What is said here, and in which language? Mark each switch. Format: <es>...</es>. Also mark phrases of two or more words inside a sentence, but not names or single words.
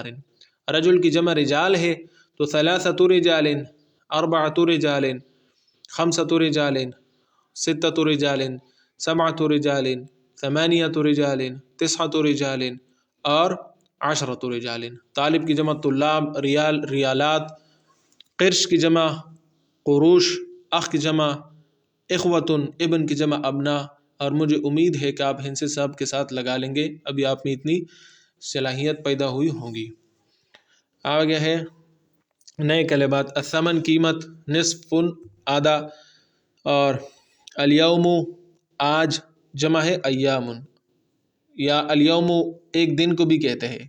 <ur>رجل کی جمع رجال ہے تو 3 رجال، 4 رجال، 5 رجال، 6 رجال، 7 رجال، 8 رجال، 9 رجال اور 10 رجال. طالب کی جمع طلاب،</ur> <ar>ریال ریالات،</ar> <ur>قرش کی جمع قروش، اخ کی جمع اخوتن، ابن کی جمع ابنا. اور مجھے امید ہے کہ آپ ہنس صاحب کے ساتھ لگا لیں گے، ابھی آپ میں اتنی صلاحیت پیدا ہوئی ہوگی. آگے ہے نئے کلمات. الثمن قیمت، نصف آدھا، اور الیوم آج، جمع ہے ایام، یا الیوم ایک دن کو بھی کہتے ہیں.</ur>